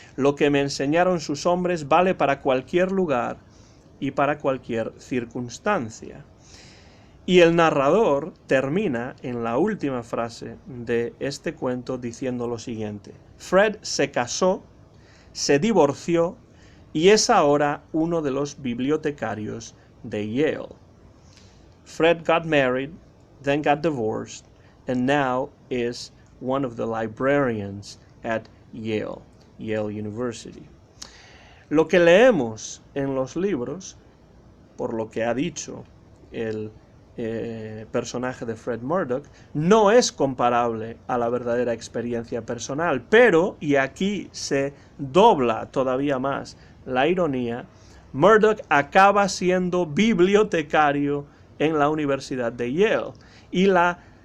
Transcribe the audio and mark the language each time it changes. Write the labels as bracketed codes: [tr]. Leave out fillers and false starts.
[es] Lo que me enseñaron sus hombres vale para cualquier lugar y para cualquier circunstancia. Y el narrador termina en la última frase de este cuento diciendo lo siguiente: Fred se casó, se divorció y es ahora uno de los bibliotecarios de Yale. [en] Fred got married, then got divorced, and now is one of the librarians at Yale University. [es] Lo que leemos en los libros, por lo que ha dicho el personaje de Fred Murdoch, no es comparable a la verdadera experiencia personal, pero, y aquí se dobla todavía más la ironía, Murdoch acaba siendo bibliotecario en la Universidad de Yale, y la